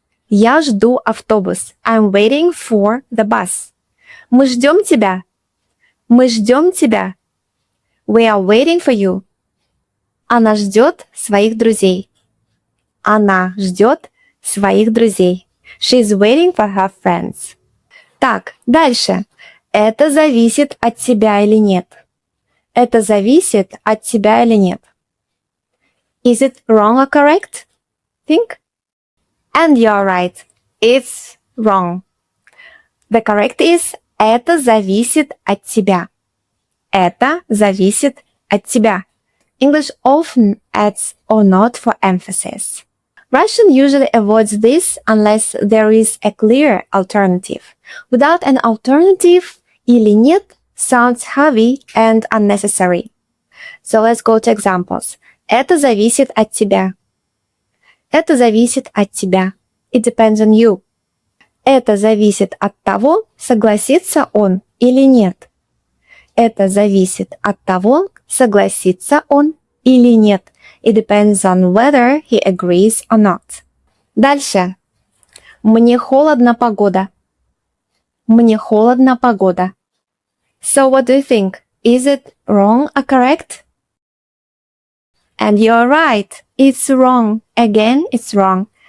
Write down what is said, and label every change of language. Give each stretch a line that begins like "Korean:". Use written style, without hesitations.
Russian: Я жду автобус.
English: I'm waiting for the bus.
Russian: Мы ждем тебя. Мы ждем тебя.
English: We are waiting for you.
Russian: Она ждет своих друзей. Она ждет своих друзей.
English: She is waiting for her friends.
Russian: Так, дальше. Это зависит от тебя или нет. Это зависит от тебя или нет.
English: Is it wrong or correct? Think. And you're right. It's wrong. The correct is
Russian: это зависит от тебя. Это зависит от тебя.
English: English often adds or not for emphasis. Russian usually avoids this unless there is a clear alternative. Without an alternative,
Russian: или нет
English: sounds heavy and unnecessary. So let's go to examples.
Russian: Это зависит от тебя. Это зависит от тебя.
English: It depends on you.
Russian: Это зависит от того, согласится он или нет. Это зависит от того, согласится он или нет.
English: It depends on whether he agrees or not.
Russian: Дальше. Мне холодна погода. Мне холодна погода.
English: So what do you think? Is it wrong or correct? And you're right. It's wrong. Again, it's wrong.